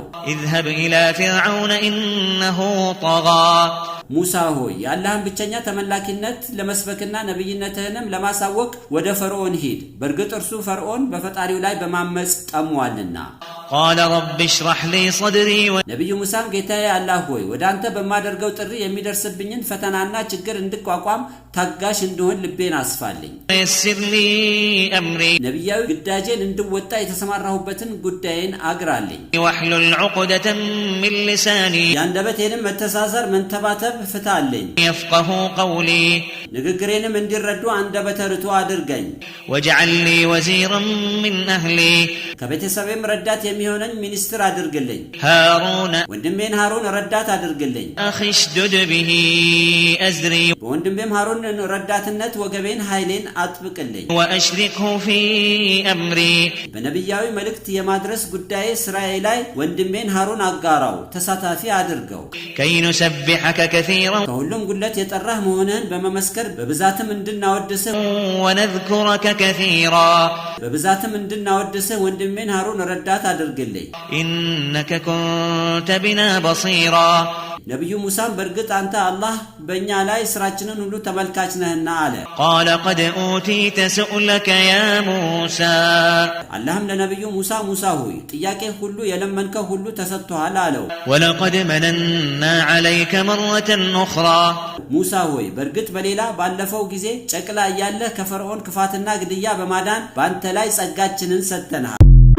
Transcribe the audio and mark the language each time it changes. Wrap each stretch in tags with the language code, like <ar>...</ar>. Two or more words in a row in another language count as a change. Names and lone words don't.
<ar>اذهب إلى فرعون إنه طغى</ar> <am>ሙሳ ሆይ ያላህን ብቸኛ ተመላኪነት ለመስበክና ነብይነትህንም ለማሳወቅ ወደ ፈርዖን ሂድ በርግጥ እርሱ ፈርዖን በፈጣሪው ላይ በማመጽ ጠሟልና</am> <ar>قال رب اشرح لي صدري</ar> <am>ነብዩ ሙሳም ጌታዬ አላህ ሆይ ወደ አንተ በማደርገው ጥሪ የሚደርስብኝን ፈተናና ችግር እንድቋቋም ታጋሽ እንደሆን ልቤን አስፋልኝ</am> <ar>يسر لي أمري</ar> <am>ነብያዊ ግዳጄን እንድወጣ የተሰማራሁበትን ጉዳይን አግራልኝ</am> <ar>واحلل عقدة من لساني</ar> <am>ያንደበቴንም መተሳሰር መንተባተብ ፍታልኝ</am> <ar>يفقه قولي</ar> <am>ንግግሬንም እንዲረዱ አንደበተ ርቱዕ አድርገኝ</am> <ar>واجعل لي وزيرا من أهلي</ar> <am>ከቤተሰቤም ረዳት የሚሆነኝ ሚኒስትር አድርግልኝ</am> <ar>هارون</ar> <am>ወንድሜን ሃሩን ረዳት አድርግልኝ</am> <ar>أخي اشدد به أزري</ar> <am>ወንድሜም ሃሩን ረዳትነት ወገቤን ኃይሌን አጥብቅልኝ</am> <ar>وأشركه في أمري</ar> <am>በነብያዊ መልእክት የማድረስ ጉዳይ ስራዬ ላይ ወንድሜን ሃሩን አጋራው ተሳታፊ አድርገው</am> <ar>كي نسبحك كثيرا</ar> <am>ከሁሉም ጉለት የጠራህ መሆንህን በመመስከር በብዛትም እንድናወድስህ</am> <ar>ونذكرك كثيرا</ar> <am>በብዛትም እንድናወድስህ ወንድሜን ሃሩን ረዳት አድርግልኝ</am> <ar>إنك كنت بنا بصيرا</ar> <am>ነብዩ ሙሳም በርግጥ አንተ አላህ በእኛ ላይ ስራችንን ሁሉ ተመልካች ነህና አለ</am> <ar>قال قد أوتيت سؤلك يا موسى</ar> <am>اللهم ለነብዩ ሙሳ ሆይ ጥያቄ ሁሉ የለመንከው ሁሉ ተሰጥቷል አለው</am> <ar>ولقد مننا عليك مرة أخرى</ar> <am>ሙሳ ሆይ በርግጥ በሌላ ባለፈው ጊዜ ጨቅላ ያለህ ከፈርዖን ክፋትና ግድያ በማዳን ባንተ ላይ ጸጋችንን ሰጥተናል</am>